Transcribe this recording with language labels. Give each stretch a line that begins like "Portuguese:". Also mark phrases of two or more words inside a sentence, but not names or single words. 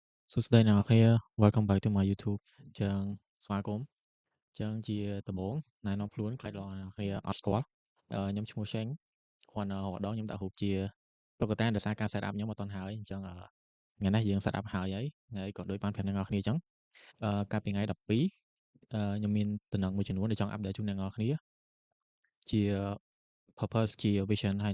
Khmer: សួស្តីអ្នកនរគ្នា
English: Welcome back to my YouTube
Khmer: ចឹងស្វាគមន៍ចឹងជាដំបូងណែនាំខ្លួនខ្លាចលោកអ្នកនរគ្នាអត់ស្គាល់ខ្ញុំឈ្មោះ Sheng គាត់រហូតដល់ខ្ញុំដាក់រូបជាតុក្កតាដោយសារការ
English: set up
Khmer: ខ្ញុំអត់ទាន់ ហើយអញ្ចឹងថ្ងៃនេះយើង
English: set up
Khmer: ហើយថ្ងៃក៏ដូចបានប្រាប់អ្នកនរគ្នាអញ្ចឹងកាលពីថ្ងៃ12ខ្ញុំមានដំណឹងមួយចំនួនដែលចង់ update ជូនអ្នកនរគ្នាជា purpose ជា vision ហើយ